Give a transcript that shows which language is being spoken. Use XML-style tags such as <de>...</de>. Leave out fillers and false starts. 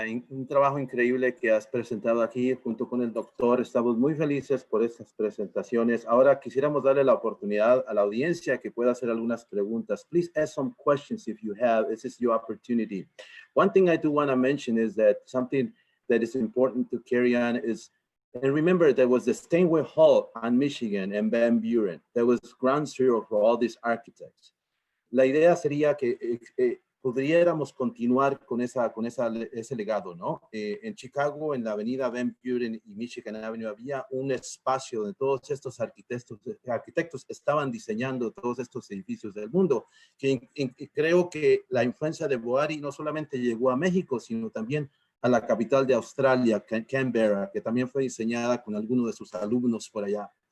<es>Un trabajo increíble que has presentado aquí junto con el doctor. Estamos muy felices por estas presentaciones. Ahora quisiéramos darle la oportunidad a la audiencia que pueda hacer algunas preguntas.</es> <en>Please ask some questions if you have. This is your opportunity. One thing I do want to mention is that something that is important to carry on is, and remember, there was the Steinway Hall on Michigan and Van Buren. That was ground zero for all these architects.</en> <es>La idea sería que pudiéramos continuar con ese legado, ¿no? En Chicago, en la avenida Van Buren y Michigan Avenue, había un espacio donde todos estos arquitectos estaban diseñando todos estos edificios del mundo, que creo que la influencia de Boari no solamente llegó a México, sino también a la capital de Australia, Canberra, que también fue diseñada con algunos de sus alumnos por allá.</es>